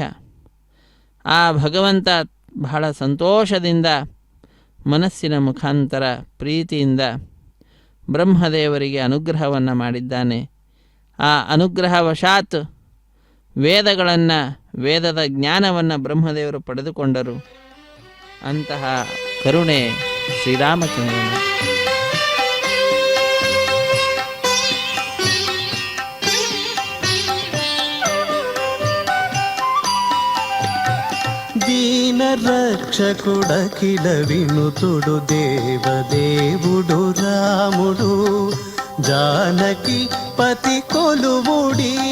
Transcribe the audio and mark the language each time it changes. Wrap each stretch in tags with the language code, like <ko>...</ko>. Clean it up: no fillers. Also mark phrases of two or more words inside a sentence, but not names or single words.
<kn>ಆ ಭಗವಂತ ಬಹಳ ಸಂತೋಷದಿಂದ ಮನಸ್ಸಿನ ಮುಖಾಂತರ ಪ್ರೀತಿಯಿಂದ ಬ್ರಹ್ಮದೇವರಿಗೆ ಅನುಗ್ರಹವನ್ನು ಮಾಡಿದ್ದಾನೆ. ಆ ಅನುಗ್ರಹವಶಾತ್ ವೇದದ ಜ್ಞಾನವನ್ನು ಬ್ರಹ್ಮದೇವರು ಪಡೆದುಕೊಂಡರು. ಅಂತಹ ಕರುಣೆ ಶ್ರೀರಾಮಚಂದ್ರನ.</kn> <te>దీన రక్షకుడఖిల వినుతుడు దేవదేవుడు రాముడు జానకి పతి కొలువుడి.</te>